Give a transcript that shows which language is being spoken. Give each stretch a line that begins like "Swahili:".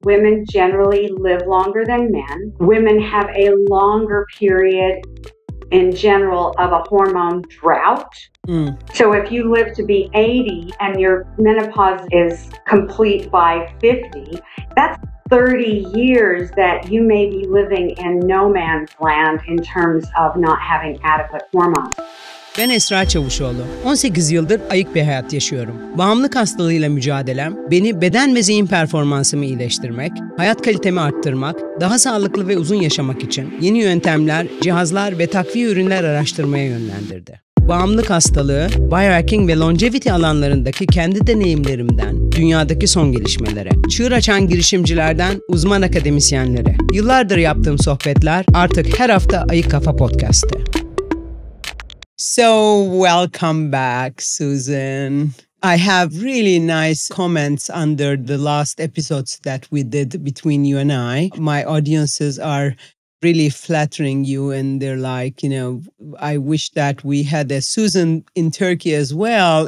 English: women generally live longer than men. Women have a longer period in general of a hormone drought. So if you live to be 80 and your menopause is complete by 50, that's 30 years that you may be living in no man's land in terms of not having adequate hormones.
Turkish: Ben Esra Çavuşoğlu. 18 yıldır ayık bir hayat yaşıyorum. Bağımlılık hastalığıyla mücadelem, beni beden ve zihin performansımı iyileştirmek, hayat kalitemi arttırmak, daha sağlıklı ve uzun yaşamak için yeni yöntemler, cihazlar ve takviye ürünler araştırmaya yönlendirdi. Bağımlılık hastalığı, biohacking ve longevity alanlarındaki kendi deneyimlerimden dünyadaki son gelişmelere, çığır açan girişimcilerden uzman akademisyenlere, yıllardır yaptığım sohbetler artık her hafta Ayık Kafa podcast'te.
English: So, welcome back, Susan. I have really nice comments under the last episodes that we did between you and I. My audiences are really flattering you, and they're like, I wish that we had a Susan in Turkey as well.